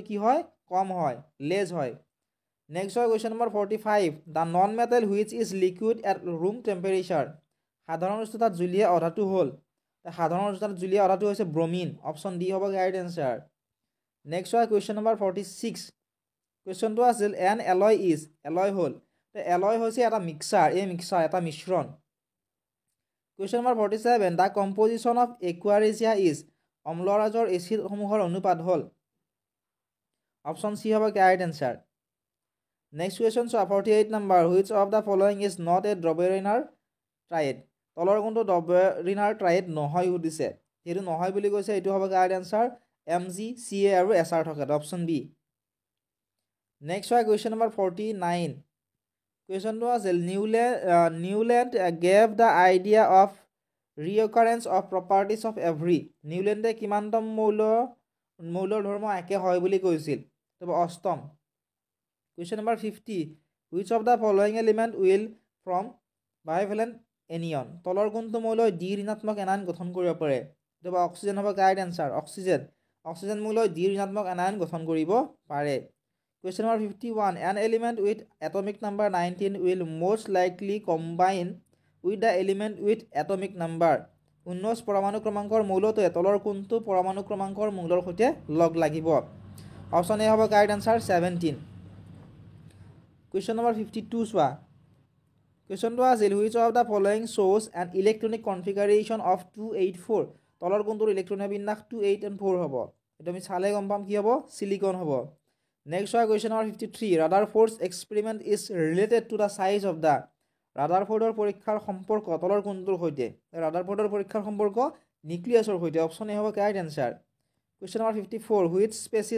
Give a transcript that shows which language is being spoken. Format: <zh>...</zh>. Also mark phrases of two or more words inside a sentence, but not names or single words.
<as>কি হয় কম হয় লেজ হয় নেক্সট হয়</as> <en>question number 45 the non metal which is liquid at room temperature</en> <as>সাধাৰণ উষ্ণতাত জুলীয়া অধাতু হ'ল সাধাৰণ উষ্ণতাত জুলীয়া অধাতু হৈছে ব্ৰমিন</as> <en>option D</en> <as>হ'ব</as> <en>correct answer next</en> <as>হয়</as> <en>question number 46</en> <as>কুৱেশ্যনটো আছিল</as> <en>an alloy is alloy</en> <as>হ'ল এলয় হৈছে এটা মিক্সাৰ এই মিক্সাৰ এটা মিশ্ৰণ</as> <en>question number 47 the composition of aqua regia is</en> <as>অম্লৰাজৰ এচিডসমূহৰ অনুপাত হ'ল</as> <en>option C</en> <as>হ'ব</as> <en>correct answer next question</en> <as>চোৱা 48 নাম্বাৰ</as> <en>which of the following is not a Döbereiner triad</en> <as>তলৰ কোনটো</as> <en>Döbereiner triad</en> <as>নহয় সুধিছে যিহেতু নহয় বুলি কৈছে এইটো হ'ব</as> <en>correct answer</en> <as>MG CA আৰু SR থকাটো</as> <en>option B</en> <as>নেক্সট হয়</as> <en>question number 49</en> <as>কুৱেশ্যনটো আছিল</as> <en>Newlands gave the idea of reoccurrence of properties of every</en> <as>নিউলেণ্ডে কিমানতম মৌলৰ ধৰ্ম একে হয় বুলি কৈছিল অষ্টম</as> <en>question number 50 which of the following element will from bivalent anion</en> <as>তলৰ কোনটো মৌলই দ্বি ঋণাত্মক এনায়ন গঠন কৰিব পাৰে অক্সিজেন হ'ব</as> <en>correct answer</en> <as>অক্সিজেন মৌলই দ্বি ঋণাত্মক এনায়ন গঠন কৰিব পাৰে</as> <en>question number 51 an element with atomic number 19 will most likely combine with the element with atomic number 19</en> <as>পৰমাণু ক্ৰমাংকৰ মৌলটোৱে তলৰ কোনটো পৰমাণু ক্ৰমাংকৰ মৌলৰ সৈতে লগ লাগিব</as> <en>option A</en> <as>হ'ব</as> <en>correct answer</en> <as>17</as> <en>question number 52</en> <as>চোৱা কুৱেশ্যনটো আছিল</as> <en>which of the following shows an electronic configuration of 284</en> <as>তলৰ কোনটোৰ ইলেক্ট্ৰনিক বিন্যাস 2 8 and 4 হ'ব এইটো আমি চালে গম পাম কি হ'ব সিলিকন হ'ব নেক্সট হয়</as> <en>question number 53 Rutherford's experiment is related to the size of the</en> <as>ৰাদাৰফোৰ্ডৰ পৰীক্ষাৰ সম্পৰ্ক তলৰ কোনটোৰ সৈতে ৰাদাৰফোৰ্ডৰ পৰীক্ষাৰ সম্পৰ্ক নিউক্লিয়াছৰ সৈতে</as> <en>option A</en> <as>হ'ব</as> <en>correct answer question number 54 which species</en>